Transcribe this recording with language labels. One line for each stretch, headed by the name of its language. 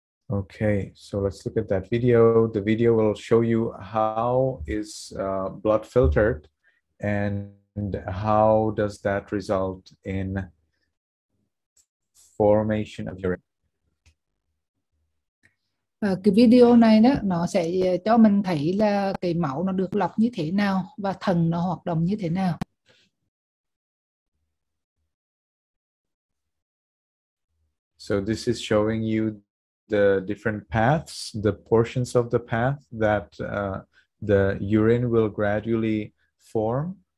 English: Okay, so let's look at that video. The video will show you how is blood filtered and how does that result in formation of urine.
Vietnamese: Cái video này đó nó sẽ cho mình thấy là cái máu nó được lọc như thế nào và thần nó hoạt động như thế nào.
English: So this is showing you the different paths, the portions of the path that the urine will gradually form.